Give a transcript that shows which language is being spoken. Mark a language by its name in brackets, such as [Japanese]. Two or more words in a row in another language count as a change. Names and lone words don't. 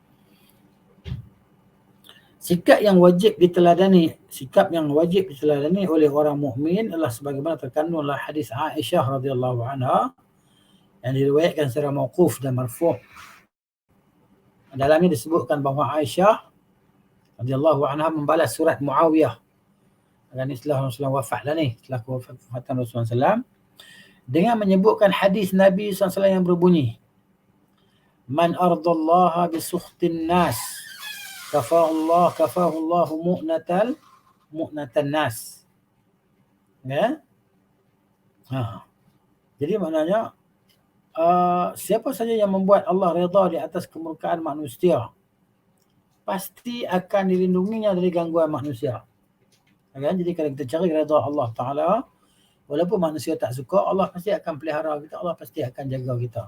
[Malay] Sikap yang wajib diteladani oleh orang mukmin adalah sebagaimana terkandung dalam hadis Aisyah [Arabic] رضي الله عنها [Malay] yang diriwayatkan secara mauquf dan marfu'. Dalamnya disebutkan bahawa Aisyah [Arabic] رضي الله عنها [Malay] membalas surat Muawiyah. Ini setelah Rasulullah wafat dah ni, setelah kewafatan Rasulullah SAW, dengan menyebutkan hadis Nabi SAW yang berbunyi, [Arabic] من أرضى الله بسخط الناس كفاه الله مؤنة الناس. [Malay] Ya? Jadi maknanya siapa saja yang membuat Allah redha di atas kemurkaan manusia, pasti akan dilindunginya dari gangguan manusia. Kan? Jadi kalau kita cari redha Allah Ta'ala, walaupun manusia tak suka, Allah pasti akan pelihara kita, Allah pasti akan jaga kita.